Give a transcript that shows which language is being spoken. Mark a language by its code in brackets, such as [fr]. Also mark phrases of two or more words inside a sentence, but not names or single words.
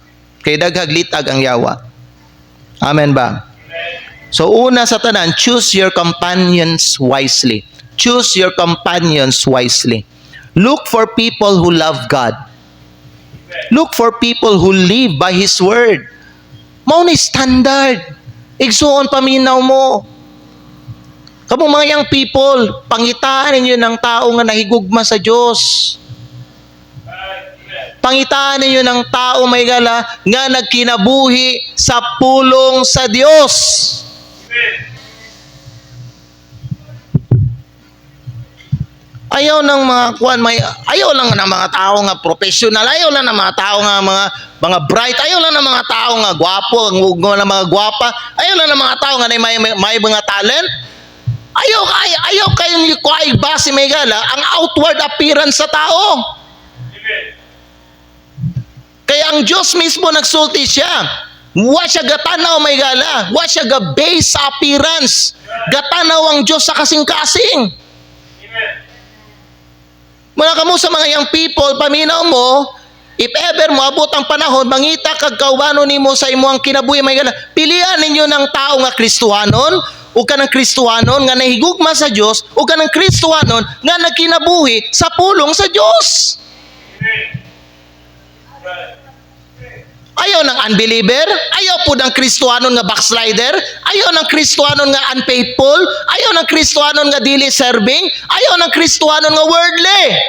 [ceb] Kay daghag litag ang yawa. Amen ba? So una sa tanan, [en] choose your companions wisely. Choose your companions wisely. Look for people who love God. Look for people who live by His Word. [ceb] Mao ni standard. Igsuon paminaw mo. Kamong mga [en] young people, [ceb] pangitaan ninyo ng tao nga nahigugma sa Diyos. Pangitaan ninyo ng tao may gala nga nagkinabuhi sa pulong sa Diyos. Ayaw ng mga ayaw lang ng mga tao nga professional, ayaw lang ng mga tao nga mga bright, ayaw lang ng mga tao nga gwapo, ng mga gwapa, ayaw lang ng mga tao nga may mga talent. Ayaw kayong kuay base may gala ang [en] outward appearance [ceb] sa tao. Kaya ang Diyos mismo nagsulti siya. Wa siya gatanaw may gala. Wa siya ga-base sa appearance. Gatanaw ang Diyos sa kasing-kasing. Muna kamo sa mga [en] young people, [ceb] paminaw mo, [en] if ever [ceb] mo abot ang panahon, mangita kag kaubano nimo sa imuang kinabuhi may gala. Pilian ninyo ng tao nga Kristohanon, o kanang Kristohanon nga nahigugma sa Diyos, o kanang Kristohanon nga nagkinabuhi sa pulong sa Diyos. Ayaw ng unbeliever, ayaw po ng Kristohanon nga backslider, ayaw ng Kristohanon nga unfaithful, ayaw ng Kristohanon nga dili serving, ayaw ng Kristohanon nga worldly.